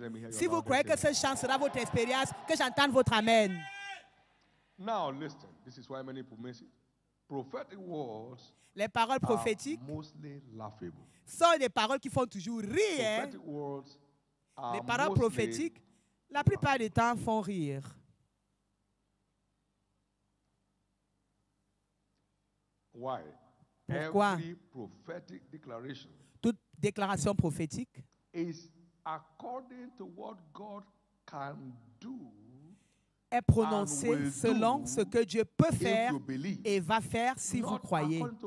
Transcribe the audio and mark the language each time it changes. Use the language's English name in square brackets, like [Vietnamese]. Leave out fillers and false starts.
[French] Si vous croyez que ce chant sera votre expérience, que j'entende votre amen. [English] Now listen, this is why many people miss it. Prophetic words [French] les paroles prophétiques sont des paroles qui font toujours rire. Les paroles prophétiques, la plupart du temps, font rire. [English] Why? [French] Pourquoi? [English] Every prophetic declaration [French] toute déclaration prophétique [English] is according to what God can do [French] est prononcée selon ce que Dieu peut faire et va faire si vous croyez.